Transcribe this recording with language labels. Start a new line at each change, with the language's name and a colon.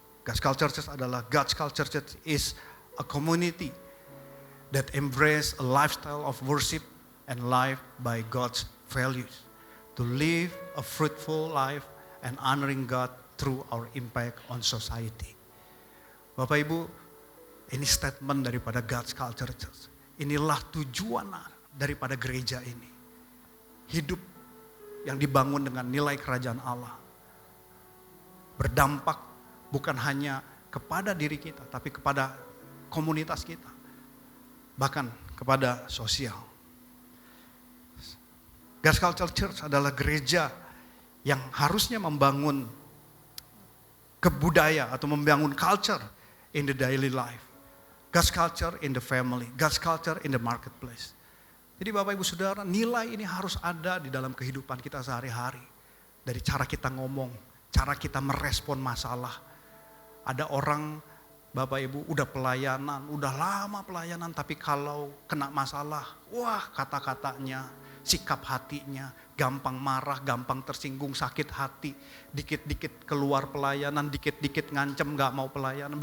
English: God's Culture Church adalah, God's Culture Church is a community that embrace a lifestyle of worship and life by God's values. To live a fruitful life and honoring God through our impact on society.
Indonesian: Bapak Ibu, ini statement daripada God's Culture Church. Inilah tujuan daripada gereja ini. Hidup yang dibangun dengan nilai kerajaan Allah. Berdampak bukan hanya kepada diri kita, tapi kepada komunitas kita. Bahkan kepada sosial. God's Culture Church adalah gereja yang harusnya membangun kebudaya atau membangun
English: culture in the daily life. God's culture in the family, God's culture in the marketplace.
Indonesian: Jadi Bapak Ibu Saudara, nilai ini harus ada di dalam kehidupan kita sehari-hari. Dari cara kita ngomong, cara kita merespon masalah. Ada orang, Bapak Ibu, udah pelayanan, udah lama pelayanan, tapi kalau kena masalah, wah kata-katanya, sikap hatinya, gampang marah, gampang tersinggung, sakit hati, dikit-dikit keluar pelayanan, dikit-dikit ngancem gak mau pelayanan.